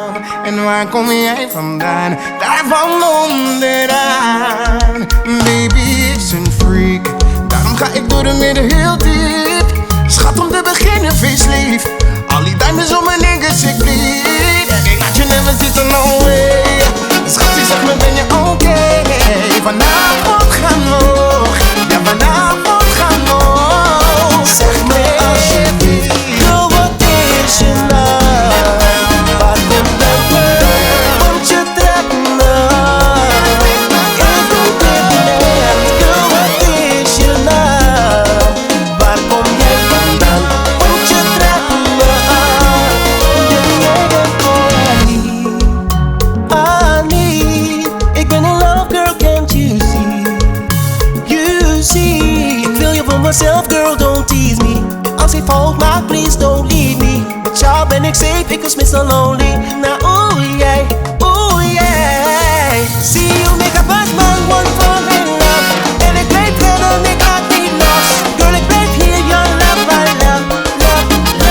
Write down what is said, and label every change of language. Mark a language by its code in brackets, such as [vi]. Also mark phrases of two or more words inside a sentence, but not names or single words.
[nl] En waar kom jij vandaan? Daar van onderaan. Baby is een freak, daarom ga ik door de midden heel diep. Schat, om te beginnen, facelief. Al die diamonds om mijn niggas, ik bleed. En ik laat je never zitten, [en] no way. [nl] Schat, zeg me, ben je oké? Vanavond gaan nog, ja, vanavond gaan nog. Zeg me alsjeblieft, Girl, wat is je naam? Waar kom jij vandaan? Want je trekt me aan. Ik doe dit net. Girl, wat is je naam? Waar kom jij vandaan? Want je trekt me aan. Jij bent Annie. Ik ben [en] in love, girl, can't you see? You see. [nl] Ik wil je voor mezelf, [en] girl, don't tease me. [nl] Als ik fout maak, [en] please don't leave me. [nl] Met jou ben ik safe, ik was Mr. Lonely. Nou, oeh, jij, oeh, jij. [en] See you make a bad man, one fall in love. [nl] En ik blijf rennen, ik laat niet los. Girl, ik blijf hier, [en] your love, my love, love, love.